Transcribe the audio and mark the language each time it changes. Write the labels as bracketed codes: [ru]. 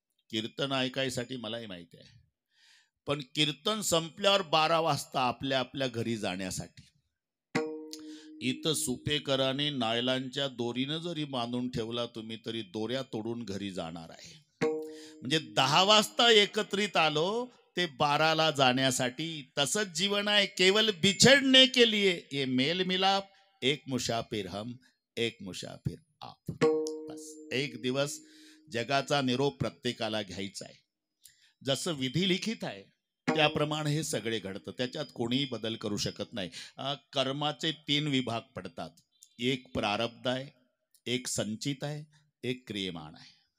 [mr] कीर्तन ऐकायसाठी मलाही माहिती आहे. पण कीर्तन संपल्यावर 12 वाजता आपल्या आपल्या घरी जाण्यासाठी. इथं सुपेकराने नायलांच्या दोरीनं जरी बांधून ठेवला तुम्ही तरी दोऱ्या तोडून घरी जाणार आहे. म्हणजे 10 वाजता एकत्रित आलो ते 12ला जाण्यासाठी. तसंच जीवन आहे. [hi] केवल बिछड़ने के लिए ये मेल मिलाप एक मुसाफिर हम एक मुसाफिर आप. [mr] बस एक दिवस जगाचा निरोप प्रत्येकाला घ्यायचा आहे. जसं विधी लिखित आहे त्याप्रमाणे हे सगळे घडतं. त्याच्यात कोणीही बदल करू शकत नाही. कर्माचे 3 विभाग पडतात. एक प्रारब्ध आहे, एक संचित आहे, एक क्रियमाण आहे.